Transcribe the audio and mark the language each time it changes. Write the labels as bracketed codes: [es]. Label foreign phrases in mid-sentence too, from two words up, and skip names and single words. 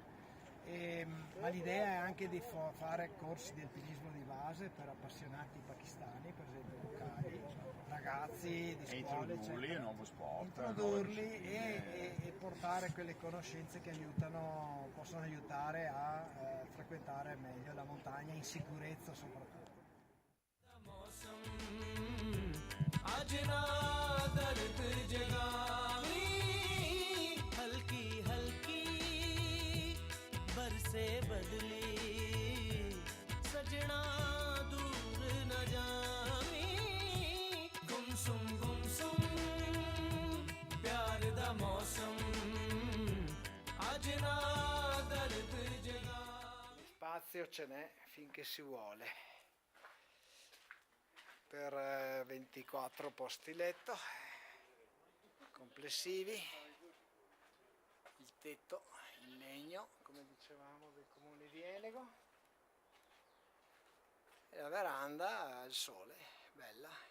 [it] Ma l'idea è anche di fare corsi di alpinismo di base per appassionati pakistani, per esempio locali, ragazzi di E scuole, introdurli eccetera. al nuovo sport, Introdurli nuove discipline. e portare quelle conoscenze che possono aiutare a frequentare meglio la montagna in sicurezza soprattutto. [pa] ਅੱਜ ਨਾ ਦਰਦ ਜਗਾਵੀਂ ਹਲਕੀ ਹਲਕੀ ਬਰਸੇ ਬਦਲੀ ਸਜਣਾ ਦੂਰ ਨਾ ਜਾਵੀਂ ਗੁਮਸੁਮ ਪਿਆਰ ਦਾ ਮੌਸਮ ਅੱਜ ਨਾ ਦਰਦ ਜਗਾਵੀਂ [it] Spazio ce n'è finché si vuole. Per 24 posti letto complessivi, il tetto in legno come dicevamo del comune di Enego e la veranda al sole, bella.